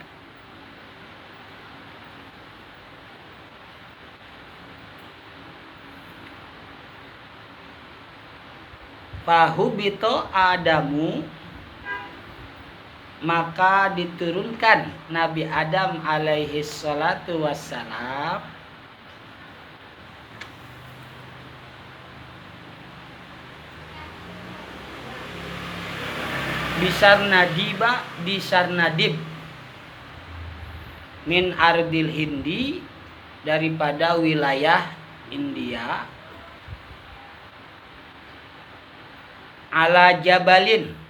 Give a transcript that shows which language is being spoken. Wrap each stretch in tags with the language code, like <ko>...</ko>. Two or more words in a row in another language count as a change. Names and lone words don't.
<ar>فأهبط آدم</ar> <id>maka diturunkan Nabi Adam</id> <ar>عليه الصلاة والسلام بسرنديب، بسرنديب من أرض الهند</ar> <id>daripada wilayah India,</id> <ar>على جبل,</ar>